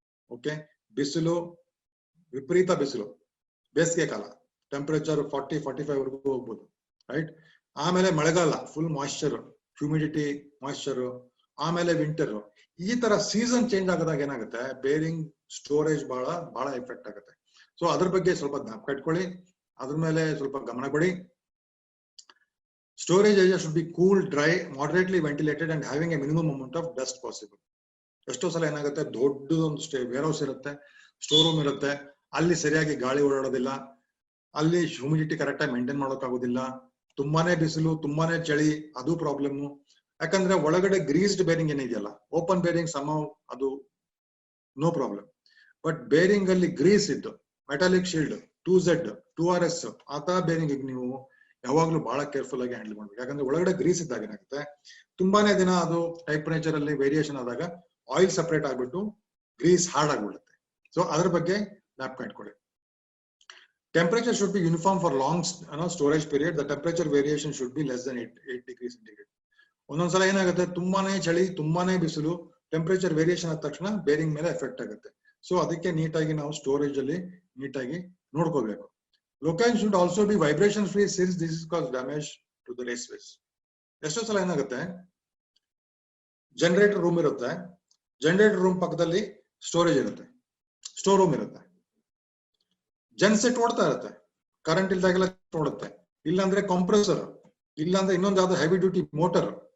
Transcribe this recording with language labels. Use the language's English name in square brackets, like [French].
[Kannada] Okay, ಬಿಸಿಲು, ವಿಪರೀತ ಬಿಸಿಲು, ಬೇಸಿಗೆ ಕಾಲ ಟೆಂಪರೇಚರ್ 40-45 ವರೆಗೂ ಹೋಗ್ಬೋದು, ರೈಟ್. ಆಮೇಲೆ ಮಳೆಗಾಲ ಫುಲ್ ಮಾಯಿಶ್ಚರ್, ಹ್ಯೂಮಿಡಿಟಿ, ಮಾಯಿಶ್ಚರ್. ಆಮೇಲೆ ವಿಂಟರ್. ಈ ತರ ಸೀಸನ್ ಚೇಂಜ್ ಆಗೋದಾಗ ಏನಾಗುತ್ತೆ, ಬೇರಿಂಗ್ ಸ್ಟೋರೇಜ್ ಬಹಳ ಎಫೆಕ್ಟ್ ಆಗುತ್ತೆ. ಸೊ ಅದ್ರ ಬಗ್ಗೆ ಸ್ವಲ್ಪ ಜ್ಞಾಪಕ ಇಟ್ಕೊಳ್ಳಿ, ಅದ್ರ ಮೇಲೆ ಸ್ವಲ್ಪ ಗಮನ ಕೊಡಿ. [English] Storage area should be cool, dry, moderately ventilated and having a minimum amount of dust possible. [Kannada] ಎಷ್ಟೋ ಸಲ ಏನಾಗುತ್ತೆ, ದೊಡ್ಡದೊಂದು ವೇರ್ಹೌಸ್ ಇರುತ್ತೆ, ಸ್ಟೋರ್ ರೂಮ್ ಇರುತ್ತೆ, ಅಲ್ಲಿ ಸರಿಯಾಗಿ ಗಾಳಿ ಓಡಾಡೋದಿಲ್ಲ, ಅಲ್ಲಿ ಹ್ಯೂಮಿಡಿಟಿ ಕರೆಕ್ಟ್ ಆಗಿ ಮೇಂಟೈನ್ ಮಾಡೋಕ್ಕಾಗೋದಿಲ್ಲ, ತುಂಬಾನೇ ಬಿಸಿಲು, ತುಂಬಾನೇ ಚಳಿ, ಅದು ಪ್ರಾಬ್ಲಮ್. ಯಾಕಂದ್ರೆ ಒಳಗಡೆ ಗ್ರೀಸ್ಡ್ ಬೇರಿಂಗ್ ಏನಿದೆಯಲ್ಲ, ಓಪನ್ ಬೇರಿಂಗ್ ಅದು [English] No problem. [Kannada] ಬಟ್ ಬೇರಿಂಗ್ ಅಲ್ಲಿ ಗ್ರೀಸ್ ಇದ್ದು ಮೆಟಾಲಿಕ್ ಶೀಲ್ಡ್ 2Z 2RS ಆತ ಬೇರಿಂಗ್ ನೀವು ಯಾವಾಗ್ಲೂ ಬಹಳ ಕೇರ್ಫುಲ್ ಆಗಿ ಹ್ಯಾಂಡಲ್ ಮಾಡ್ಬೇಕು. ಯಾಕಂದ್ರೆ ಒಳಗಡೆ ಗ್ರೀಸ್ ಇದ್ದಾಗ ಏನಾಗುತ್ತೆ, ತುಂಬಾನೇ ದಿನ ಅದು ಟೆಂಪರೇಚರ್ ಅಲ್ಲಿ ವೇರಿಯೇಷನ್ ಆದಾಗ ಆಯಿಲ್ ಸಪರೇಟ್ ಆಗ್ಬಿಟ್ಟು ಗ್ರೀಸ್ ಹಾರ್ಡ್ ಆಗ್ಬಿಡುತ್ತೆ. ಸೊ ಅದ್ರ ಬಗ್ಗೆ ಜ್ಞಾಪಕ ಇಟ್ಕೊಳ್ಳಿ. [English] Temperature should be uniform for long storage period. The temperature variation should be less than 8 degree centigrade. [Kannada] ಒಂದೊಂದ್ಸಲ ಏನಾಗುತ್ತೆ, ತುಂಬಾನೇ ಚಳಿ, ತುಂಬಾನೇ ಬಿಸಿಲು, ಟೆಂಪರೇಚರ್ ವೇರಿಯೇಷನ್ ಆದ ತಕ್ಷಣ ಬೇರಿಂಗ್ ಮೇಲೆ ಎಫೆಕ್ಟ್ ಆಗುತ್ತೆ. ಸೊ ಅದಕ್ಕೆ ನೀಟಾಗಿ ನಾವು ಸ್ಟೋರೇಜ್ ಅಲ್ಲಿ ನೀಟಾಗಿ ನೋಡ್ಕೋಬೇಕು. [English] Location should also be vibration free since this is cause damage to the raceways. [Kannada] ಎಷ್ಟೋ ಸಲ ಏನಾಗುತ್ತೆ, ಜನರೇಟರ್ ರೂಮ್ ಇರುತ್ತೆ, ಜನರೇಟರ್ ರೂಮ್ ಪಕ್ಕದಲ್ಲಿ ಸ್ಟೋರೇಜ್ ಇರುತ್ತೆ, ಸ್ಟೋರ್ ರೂಮ್ ಇರುತ್ತೆ, ಜೆನ್ಸೆಟ್ ಓಡ್ತಾ ಇರುತ್ತೆ, ಕರೆಂಟ್ ಇಲ್ದಾಗೆಲ್ಲ ಓಡುತ್ತೆ, ಇಲ್ಲಾಂದ್ರೆ ಕಾಂಪ್ರೆಸರ್, ಇಲ್ಲಾಂದ್ರೆ ಇನ್ನೊಂದು ಯಾವ್ದು ಹೆವಿ ಡ್ಯೂಟಿ ಮೋಟರ್.